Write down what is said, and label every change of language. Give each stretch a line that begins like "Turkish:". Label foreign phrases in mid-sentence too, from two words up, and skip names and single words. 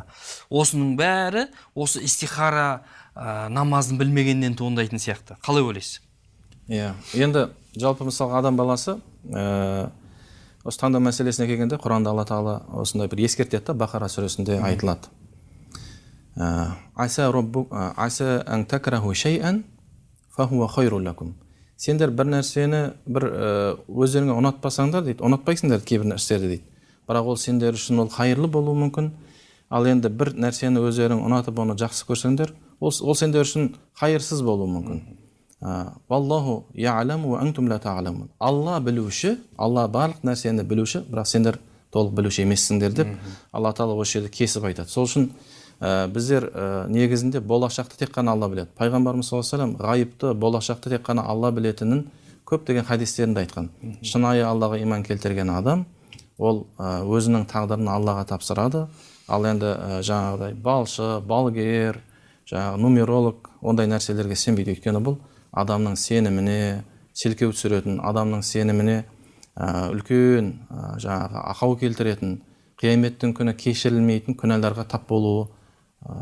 Kazakh: Осының бәрі осы истихара намазын білмегеннен туындайтын сияқты. Қалай ойлайсыз? Енді жалпы мысалға адам баласы осы таңдау мәселесіне келгенде Құранда Алла Тағала осындай бір ескертеді, Бақара сүресінде айтылады.
Arabic: عسى أن تكرهوا شيئا فهو خير لكم.
Kazakh: Сендер бір нәрсені өздеріңе ұнатпасаңдар дейді, ұнатпайсыңдар кейбір нәрселерді дейді. Бірақ ол сендер үшін ол хайырлы болуы мүмкін. Ал енді бір нәрсені өздерің ұнатып оны жақсы көрсеңдер, ол сендер үшін хайырсыз болуы мүмкін.
Arabic: والله يعلم وأنتم لا تعلمون.
Kazakh: Алла білуші, Алла барлық нәрсені білуші, бірақ сендер толық білуші емессіңдер деп Алла Тағала осы жерде кесіп айтады. Сол үшін біздер негізінде болашақты тек қана Алла біледі. Пайғамбарымыз
Arabic: صلى الله عليه وسلم
Kazakh: ғайыпты, болашақты тек қана Алла білетінін көптеген хадистерінде айтқан. Шынайы Аллаға иман келтірген адам, ол өзінің тағдырын Аллаға тапсырады. Ал енді жаңағыдай балшы, балгер, жаңағы нумеролог ондай нәрселерге сенбейді. Өйткені бұл адамның сеніміне селкеу түсіретін, адамның сеніміне үлкен жаңағы ақау келтіретін, қияметтің күні кешірілмейтін күнәларға тап болуы мүмкін.